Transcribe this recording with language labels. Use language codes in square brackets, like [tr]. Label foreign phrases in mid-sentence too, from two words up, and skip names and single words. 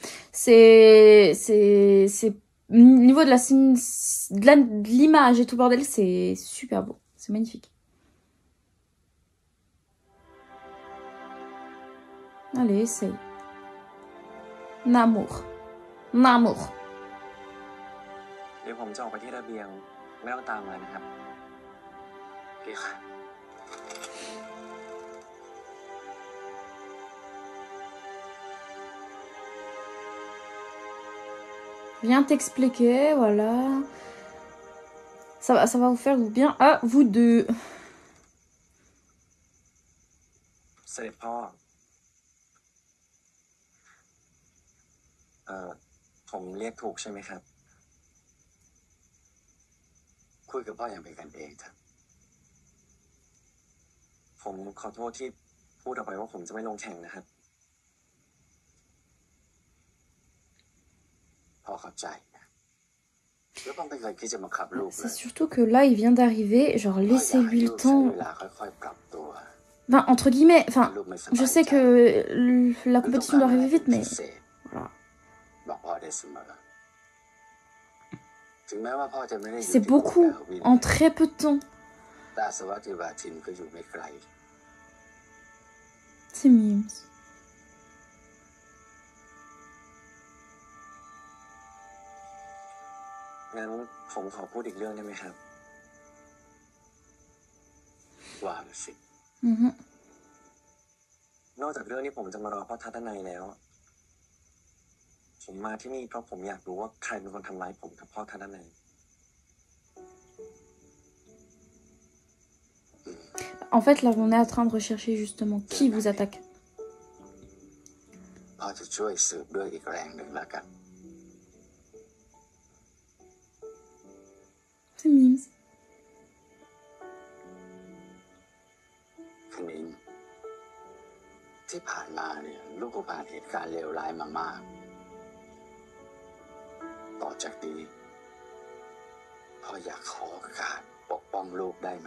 [fr] C'est niveau de de l'image et tout bordel, c'est super beau. C'est magnifique. Allez, essaye. Namour. Namour. [th] เดี๋ยวผมจะออกไปที่ระเบียงไม่ต้องตามมานะครับโอเคค่ะ [fr] Viens t'expliquer, voilà. Ça va vous faire du bien à vous deux. [th] เสด็จพ่อผมเรียกถูกใช่ไหมครับ คุยกับพ่ออย่างเป็นกันเองเถอะ ผมขอโทษที่พูดออกไปว่าผมจะไม่ลงแข่งนะครับ พ่อเข้าใจแล้วพ่อไม่เคยคิดจะมาขับลูกเลย [fr] C'est surtout que là, il vient d'arriver, genre laissez-lui le temps. [th] เวลาค่อยๆปรับตัว [fr] Enfin, entre guillemets, enfin, je sais que la compétition doit arriver vite, mais voilà. [th] บอกพ่อได้เสมอถึงแม้ว่าพ่อจะไม่ได้อยู่ [fr] C'est beaucoup en très peu de temps. [th] แต่อาสวะเทวาทินก็อยู่ไม่ไกล [fr] C'est mignon. [th] งั้นผมขอพูดอีกเรื่องได้ไหมครับ ว่าสิ นอกจากเรื่องที่ผมจะมารอพ่อทัศนัยแล้ว ผมมาที่นี่เพราะผมอยากรู้ว่าใครเป็นคนทำร้ายผมกับพ่อทัศนัย [fr] En fait, là, on est en train de rechercher justement qui vous attaque. [th] พ่อจะช่วยสืบด้วยอีกแรงหนึ่งแล้วกัน [fr] C'est mignon. [th] คณินที่ผ่านมาเนี่ยลูกก็ผ่านเหตุการณ์เลวร้ายมามาก ต่อจากนี้พ่ออยากขอโอกาสปกป้องลูกได้ไหม